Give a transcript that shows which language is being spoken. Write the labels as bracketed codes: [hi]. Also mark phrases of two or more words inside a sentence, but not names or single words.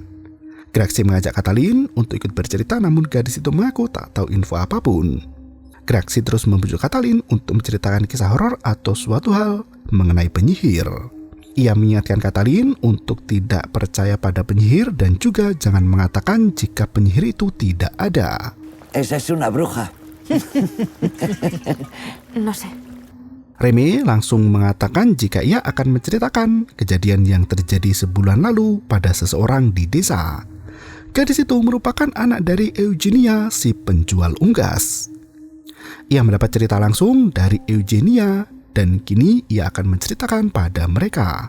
[id] Graxi mengajak Katalin untuk ikut bercerita, namun gadis itu mengaku tak tahu info apapun. Graxi terus membujuk Katalin untuk menceritakan kisah horor atau suatu hal mengenai penyihir. Ia mengingatkan Katalin untuk tidak percaya pada penyihir dan juga jangan mengatakan jika penyihir itu tidak ada. [es] Esa es una bruja. No sé. [id] Remy langsung mengatakan jika ia akan menceritakan kejadian yang terjadi sebulan lalu pada seseorang di desa. Gadis itu merupakan anak dari Eugenia, si penjual unggas. Ia mendapat cerita langsung dari Eugenia dan kini ia akan menceritakan pada mereka.